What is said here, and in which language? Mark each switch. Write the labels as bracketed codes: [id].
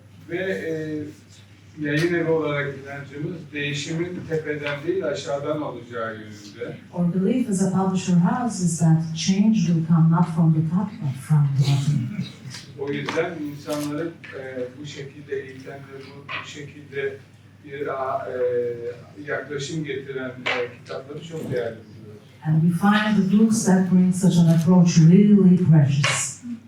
[tr] Ve yayın evi olarak inancımız değişimin tepeden değil aşağıdan olacağı yönünde. [en] Our belief as a publisher house is that change will come not from the top but from the bottom. [tr] O yüzden insanları bu şekilde eğitimleri bu şekilde bir yaklaşım getiren kitapları çok değerli buluyoruz. [en] And we find the books that bring such an approach really precious.